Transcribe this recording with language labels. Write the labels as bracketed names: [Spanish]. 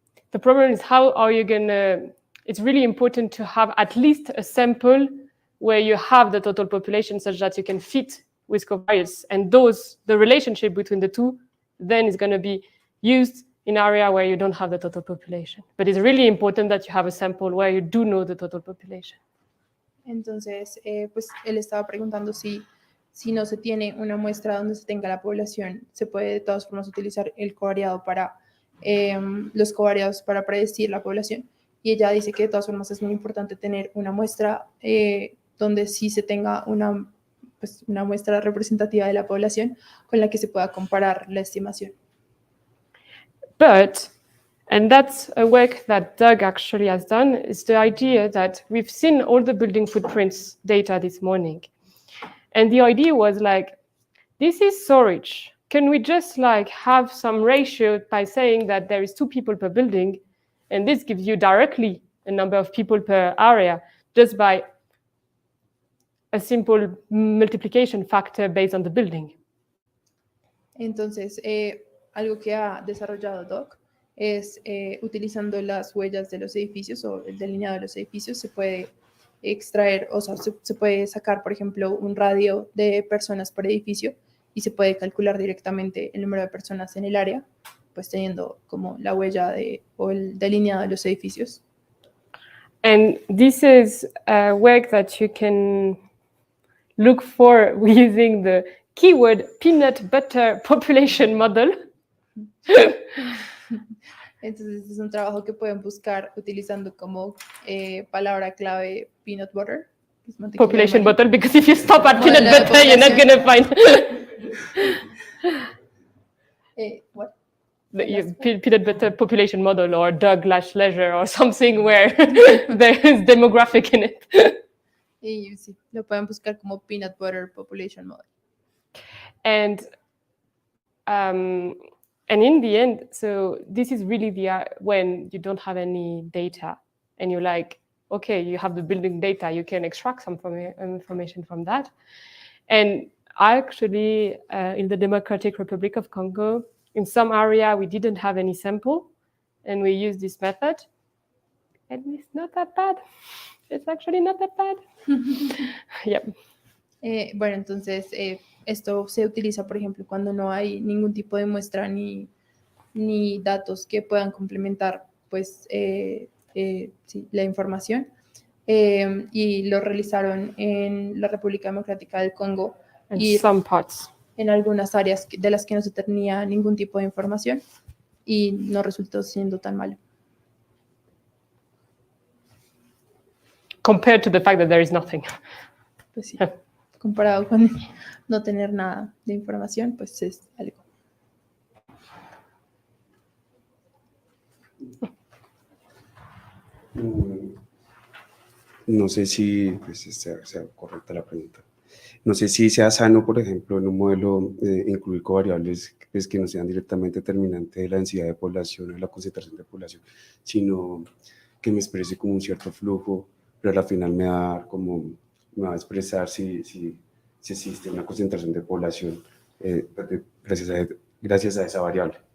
[English] The problem is how are you gonna, it's really important to have at least a sample where you have the total population such that you can fit with covariates. And the relationship between the two then is gonna be used in area where you don't have the total population. But it's really important that you have a sample where you do know the total population. [Spanish] Entonces, pues él estaba preguntando si no se tiene una muestra donde se tenga la población, se puede de todas formas utilizar el covariado para los covariados para predecir la población. Y ella dice que de todas formas es muy importante tener una muestra donde sí se tenga una muestra representativa de la población con la que se pueda comparar la estimación. [English] But, and that's a work that Doug actually has done, is the idea that we've seen all the building footprints data this morning. And the idea was like, this is storage. Can we just like have some ratio by saying that there is 2 people per building, and this gives you directly a number of people per area just by a simple multiplication factor based on the building? [Spanish] Entonces, algo que ha desarrollado Doc es utilizando las huellas de los edificios o el delineado de los edificios, se puede extraer, o sea, se puede sacar, por ejemplo, un radio de personas por edificio y se puede calcular directamente el número de personas en el área, pues teniendo como la huella o el delineado de los edificios. [English] And this is a work that you can look for using the keyword peanut butter population model. [Spanish] Entonces es un trabajo que pueden buscar utilizando como palabra clave peanut butter. [English] Population butter, because if you stop at peanut butter, you're not going to find... What? Peanut butter population model or Doug/Leisure or something where there is demographic in it. [Spanish] Y sí, lo pueden buscar como peanut butter population model. [English] And in the end, so this is really when you don't have any data and you're like, okay, you have the building data, you can extract some information from that. And actually, in the Democratic Republic of Congo, in some area, we didn't have any sample, and we used this method, and it's not that bad. It's actually not that bad. Yep. [Spanish] Bueno, entonces, esto se utiliza, por ejemplo, cuando no hay ningún tipo de muestra ni datos que puedan complementar, pues, sí, la información. Y lo realizaron en la República Democrática del Congo. [English] Y some parts. [Spanish] En algunas áreas de las que no se tenía ningún tipo de información y no resultó siendo tan malo. [English] Compared to the fact that there is nothing. [Spanish] Pues sí, comparado con no tener nada de información, pues es algo. No sé si pues, sea correcta la pregunta. No sé si sea sano, por ejemplo, en un modelo incluir covariables pues, que no sean directamente determinantes de la densidad de población o de la concentración de población, sino que me exprese como un cierto flujo, pero al final me va a expresar si existe una concentración de población gracias a esa variable.